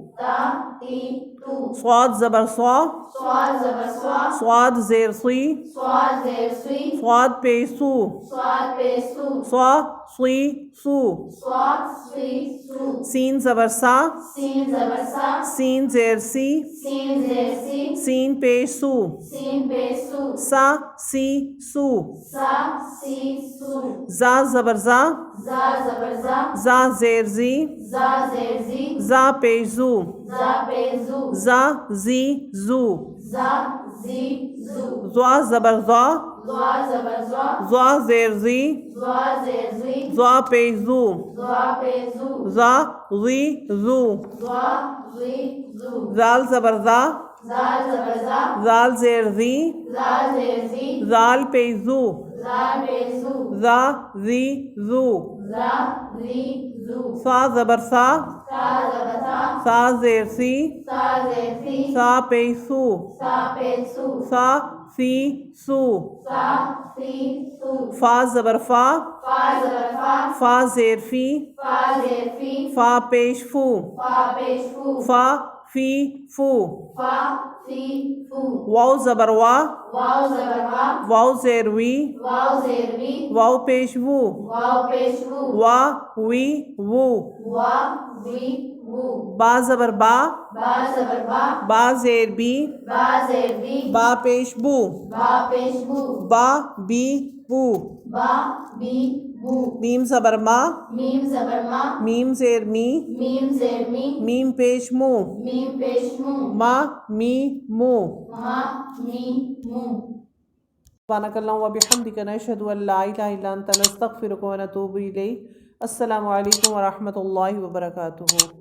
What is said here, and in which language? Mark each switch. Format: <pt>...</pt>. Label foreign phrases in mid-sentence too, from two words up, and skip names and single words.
<ur>صاد زبر صا، صاد زیر سی، صاد پیش سو، صا سی سو، سین زبر سا، سین زیر سی، سین پیش سو، سا سی سو، زا زبر زا، زا زیر زی، زا پیش زو، زا زی زو، زوا زبر زا، زوا زیر زی، زوا پیش زو، زا زی زو، زال زبر زا، زال زیر زی، زال پیش زو، زا زی زو، سا زبر سا، سا زیر سی، سا پیش سو، سا سی سو سا سی سو فا زبر فا فا زبر فا فا زیر فی فا زیر فی فا پیش فو فا پیش فو فا فی فو فا فی فو واو زبر وا واو زبر وا واو زیر وی واو زیر وی واو پیش وو واو پیش وو وا وی وو وا وی وو با زبر با با زبر با با زیر بی با زیر بی با پیش بو با پیش بو با بی بو با بی بو میم زبر ما میم زبر ما میم زیر می میم زیر می میم پیش مو میم پیش مو ما می مو ما می مو</ur> <ar>سبحانك اللهم وبحمدك نشهد ان لا اله الا انت نستغفرك ونتوب اليك السلام علیکم ورحمۃ اللہ وبرکاتہ</ar>